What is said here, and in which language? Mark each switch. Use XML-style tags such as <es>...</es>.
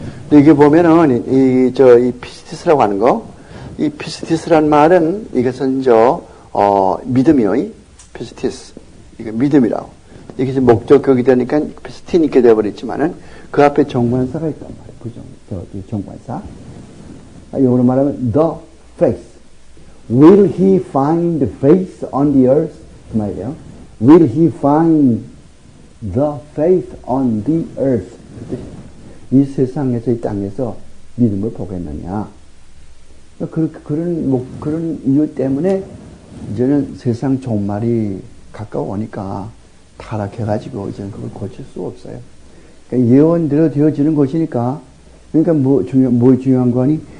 <ko>근데 이게 보면은 이 피스티스라고 하는 거, 이 피스티스란 말은 이것은 믿음이요. 피스티스. 이게 믿음이라고. 이게 이제 목적격이 되니까 피스틴 있게 되어버렸지만은 그 앞에 정관사가 있단 말이에요. 정관사. 영어로 말하면</ko> <en>the faith. Will he find faith on the earth?</en> <ko>그 말이에요.</ko> <en>Will he find the faith on the earth?</en> <ko>이 세상에서, 이 땅에서 믿음을 보겠느냐. 그런 이유 때문에 이제는 세상 종말이 가까워 오니까 타락해가지고 이제는 그걸 고칠 수 없어요. 그러니까 예언대로 되어지는 것이니까, 그러니까 뭐 중요한 거니?</ko>